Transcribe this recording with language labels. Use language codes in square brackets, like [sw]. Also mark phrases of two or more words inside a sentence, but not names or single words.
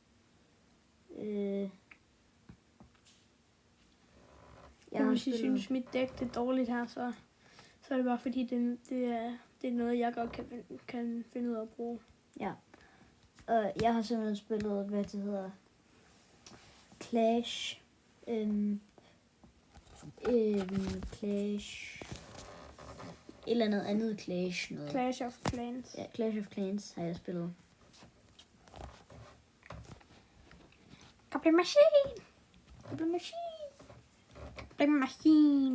[da] Hvis I synes, mit dæk det er dårligt her, så er det bare fordi, det er noget, jeg godt kan finde ud af at bruge. Ja. Og jeg har simpelthen spillet, hvad det hedder, Clash. Clash. Et eller andet Clash. Noget. Clash of Clans. Ja, Clash of Clans har jeg spillet. Goblin Machine! Goblin Machine!